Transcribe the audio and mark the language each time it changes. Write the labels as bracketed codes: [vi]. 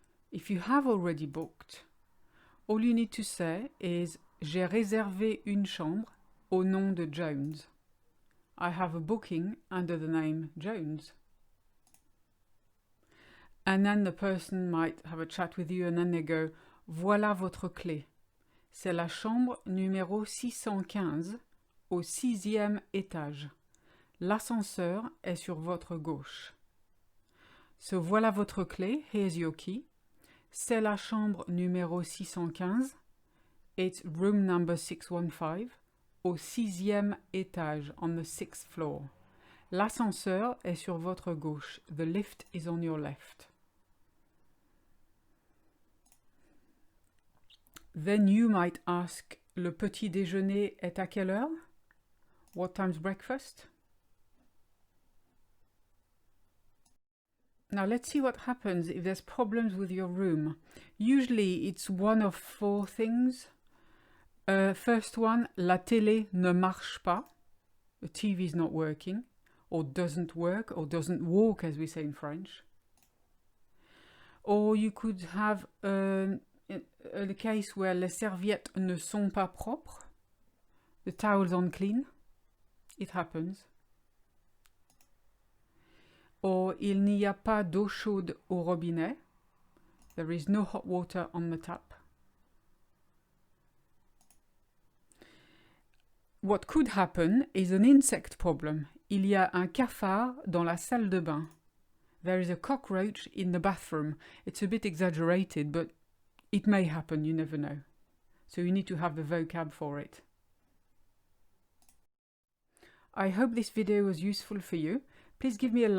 [en] If you have already booked, all you need to say is [fr] j'ai réservé une chambre au nom de Jones. [en] I have a booking under the name Jones. And then the person might have a chat with you and then they go, [fr] voilà votre clé. C'est la chambre numéro 615 au 6e étage. L'ascenseur est sur votre gauche. So voilà votre clé, [en] here's your key. [fr] C'est la chambre numéro 615. [en] It's room number 615 [fr] au 6e étage, [en] on the 6th floor. [fr] L'ascenseur est sur votre gauche. [en] The lift is on your left. Then you might ask, [fr] le petit déjeuner est à quelle heure? [en] What time's breakfast? Now let's see what happens if there's problems with your room. Usually it's one of 4 things. First one, [fr] la télé ne marche pas. [en] The TV is not working, or doesn't work, or doesn't walk as we say in French. Or you could have a case where [fr] les serviettes ne sont pas propres. [en] The towels aren't clean. It happens. [fr] Or il n'y a pas d'eau chaude au robinet. [en] There is no hot water on the tap. What could happen is an insect problem. [fr] Il y a un cafard dans la salle de bain. [en] There is a cockroach in the bathroom. It's a bit exaggerated, but it may happen, you never know. So you need to have the vocab for it. I hope this video was useful for you. Please give me a like if you've enjoyed it and subscribe if you haven't already done so, and I'll see you in the next one.